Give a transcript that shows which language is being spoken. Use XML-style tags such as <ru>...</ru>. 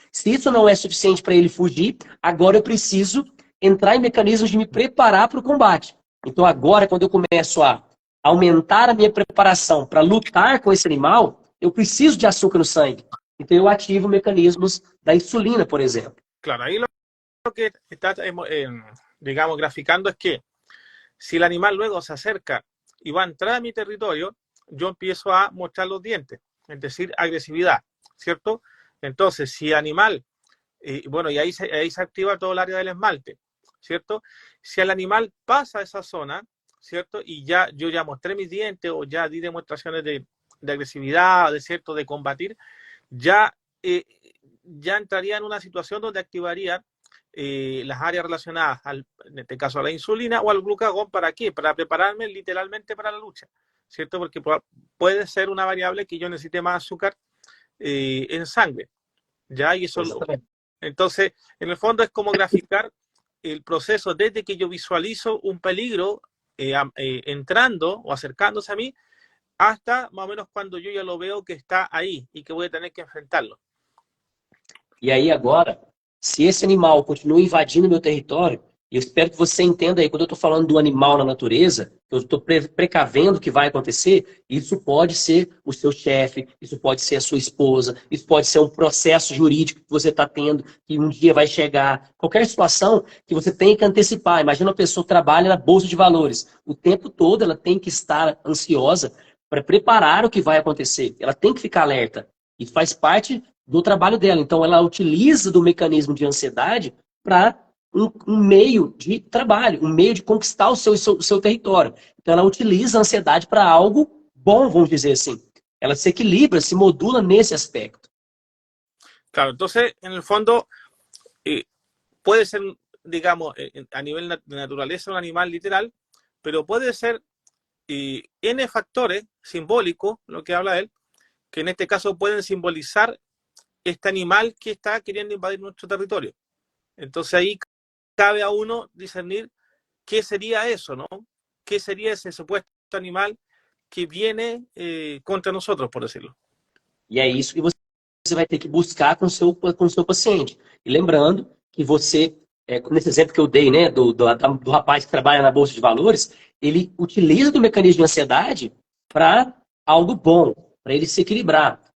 <pt>Se isso não é suficiente para ele fugir, agora eu preciso entrar em mecanismos de me preparar para o combate. Então agora, quando eu começo a aumentar a minha preparação para lutar com esse animal, eu preciso de açúcar no sangue. Então eu ativo mecanismos da insulina, por exemplo.</pt> <es>Claro, ahí lo que está, digamos, graficando es que si el animal luego se acerca y va a entrar a mi territorio, yo empiezo a mostrar los dientes, es decir, agresividad, ¿cierto? Entonces, si el animal, bueno, y ahí se activa todo el área del esmalte, ¿cierto? Si el animal pasa esa zona, ¿cierto? Y yo ya mostré mis dientes o ya di demostraciones de agresividad, ¿cierto? De combatir, ya entraría en una situación donde activaría las áreas relacionadas, en este caso a la insulina o al glucagón. ¿Para qué? Para prepararme literalmente para la lucha, ¿cierto? Porque puede ser una variable que yo necesite más azúcar en sangre, ¿ya? Y eso entonces, en el fondo es como graficar el proceso desde que yo visualizo un peligro entrando o acercándose a mí, hasta más o menos cuando yo ya lo veo que está ahí y que voy a tener que enfrentarlo.</es> <pt>E aí agora, se esse animal continua invadindo meu território, e eu espero que você entenda aí, quando eu estou falando do animal na natureza, eu estou precavendo o que vai acontecer, isso pode ser o seu chefe, isso pode ser a sua esposa, isso pode ser um processo jurídico que você está tendo, que um dia vai chegar. Qualquer situação que você tem que antecipar. Imagina uma pessoa que trabalha na Bolsa de Valores. O tempo todo ela tem que estar ansiosa para preparar o que vai acontecer. Ela tem que ficar alerta. E faz parte do trabalho dela. Então, ela utiliza do mecanismo de ansiedade para um meio de trabalho, um meio de conquistar o seu território. Então, ela utiliza a ansiedade para algo bom, vamos dizer assim. Ela se equilibra, se modula nesse aspecto.</pt> <es>Claro, entonces, en el fondo, puede ser, digamos, a nivel de naturaleza un animal literal, pero puede ser N factores simbólicos, lo que habla él, que en este caso pueden simbolizar este animal que está queriendo invadir nuestro territorio. Entonces ahí cabe a uno discernir qué sería eso, ¿no? ¿Qué sería ese supuesto animal que viene contra nosotros, por decirlo?</es> <pt>E é isso que você vai ter que buscar com o seu paciente. E lembrando que você, nesse exemplo que eu dei, né, do rapaz que trabalha na Bolsa de Valores, ele utiliza do mecanismo de ansiedade para algo bom, para ele se equilibrar.</pt>